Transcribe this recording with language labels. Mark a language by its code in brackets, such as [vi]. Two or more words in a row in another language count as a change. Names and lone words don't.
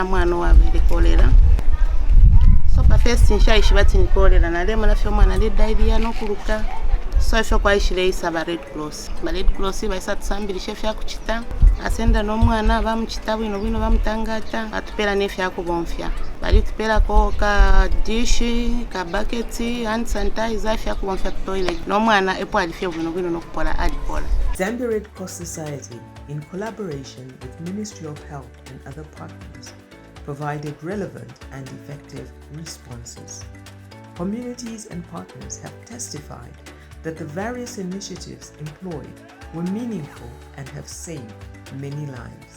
[bem] mwana wabili kolera so pa first nshaishi bati nikolera nalema nafyo mwana ali diarrhea no kuluka so fyo kwa ishile isaba Red Cross baisa tusambilishe fya kuchita asenda no mwana bamuchita bwino bamutangata atupera nefya kubonfya bali tupera ko ka dish ka bucket [en] hand sanitizer [bem] fya kubonfya ku toilet no mwana epo alifya bwino no kupola adipola. [en] Zambia Red Cross Society, in collaboration with Ministry of Health and other partners, provided relevant and effective responses. Communities and partners have testified that the various initiatives employed were meaningful and have saved many lives.